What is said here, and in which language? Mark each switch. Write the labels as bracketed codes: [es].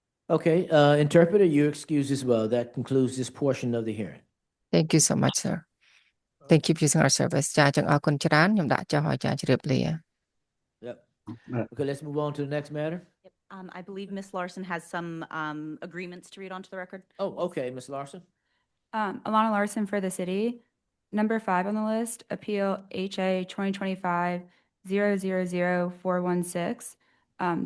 [en] Okay, interpreter, you're excused as well. That concludes this portion of the hearing. Thank you so much sir Thank you for using our service [km] ចាចឹងអរគុណច្រើនខ្ញុំដាក់ចុះឲ្យចាជ្រាបលា [en] Yep. Okay, let's move on to the next matter. Yep. I believe Ms. Larson has some agreements to read onto the record. Oh, okay, Ms. Larson. Alana Larson for the city. Number 5 on the list, Appeal HA 2025-000416.